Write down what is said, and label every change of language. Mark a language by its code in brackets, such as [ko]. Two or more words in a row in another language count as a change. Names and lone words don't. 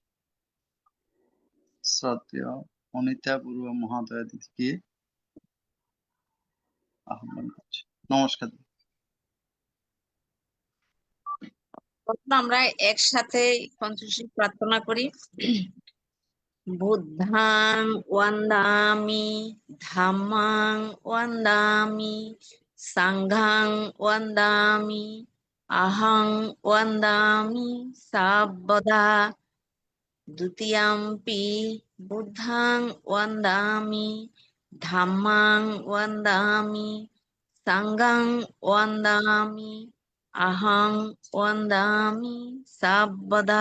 [bn] শ্রদ্ধেয় অনিতা বড়ুয়া মহাদয়া দিদিকে আহ্বান করছি। নমস্কার। আমরা একসাথে পঞ্চশীল প্রার্থনা করি। [pi] বুদ্ধাং ওয়ান্দামি ধাম্মাং ওয়ান্দামি সাংঘাং ওয়ান্দামি আহং ওয়ান্দামি সাব্বদা। দ্বিতীয়াম্পি বুদ্ধাং ওয়ান্দামি ধাম্মাং ওয়ান্দামি সাংঘাং ওয়ান্দামি আহং ওয়ান্দামি সাব্বদা।